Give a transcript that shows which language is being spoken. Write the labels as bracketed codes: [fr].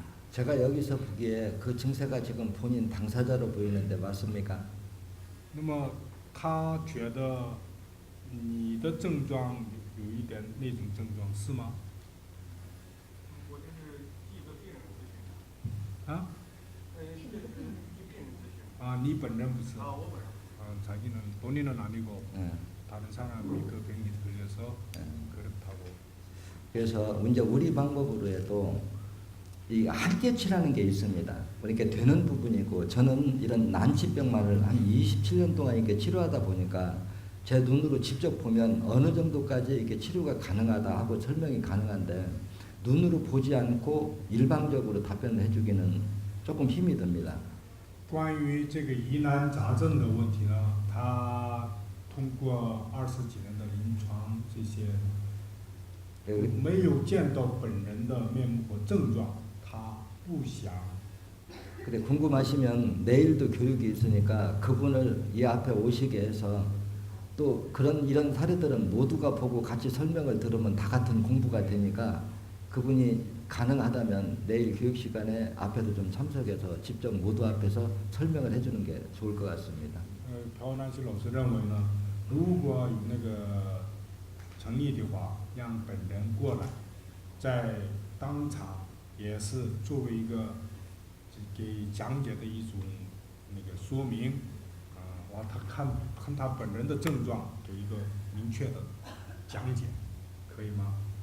[ko] 제가 여기서 보기에 그 증세가 지금 본인 당사자로 보이는데 맞습니까? [zh] 那么他觉得你的症状有一点那种症状是吗？我就是替一个病人咨询。啊？替病人咨询。啊，你本人不是？我本人。 [ko] 자기는 본인은 아니고 네. 다른 사람이 그 병이 걸려서 그렇다고. 그래서 이제 우리 방법으로 해도 이 한계치라는 게 있습니다. 그러니까 되는 부분이고 저는 이런 난치병만을 한 27년 동안 이렇게 치료하다 보니까 제 눈으로 직접 보면 어느 정도까지 이게 치료가 가능하다 하고 설명이 가능한데 눈으로 보지 않고 일방적으로 답변을 해주기는 조금 힘이 듭니다. [zh] 关于这个疑难杂症的问题呢，他通过20几年的临床这些，没有见到本人的面目和症状，他不想。 [ko] 근데 궁금하시면 내일도 교육이 있으니까 그분을 이 앞에 오시게 해서 또 이런 사례들은 모두가 보고 같이 설명을 들으면 다 같은 공부가 되니까 그분이 가능하다면 내일 교육 시간에 앞에도 좀 참석해서 직접 모두 앞에서 설명을 해주는 게 좋을 것 같습니다. [zh] 朴南希老师认为呢，如果有那个诚意的话，让本人过来，在当场也是作为一个给讲解的一种那个说明，完他看他本人的症状，有一个明确的讲解，可以吗？